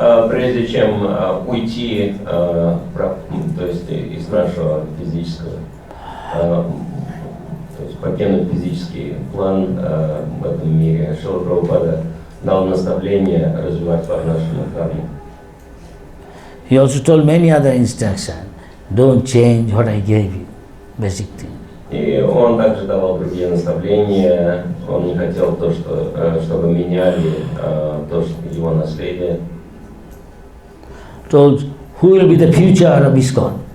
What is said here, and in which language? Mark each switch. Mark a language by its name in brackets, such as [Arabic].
[Russian] Прежде чем уйти, то есть из нашего физического, то есть покинуть физический план в этом мире, Шрила Прабхупада дал наставление развивать Варнашраму Дхарму. [English] He also told many other instructions. Don't change what I gave you. basic thing. [Russian] И он также давал другие наставления. Он не хотел то, чтобы меняли то, что его наследие. [English] So, who will be the future of ISKCON?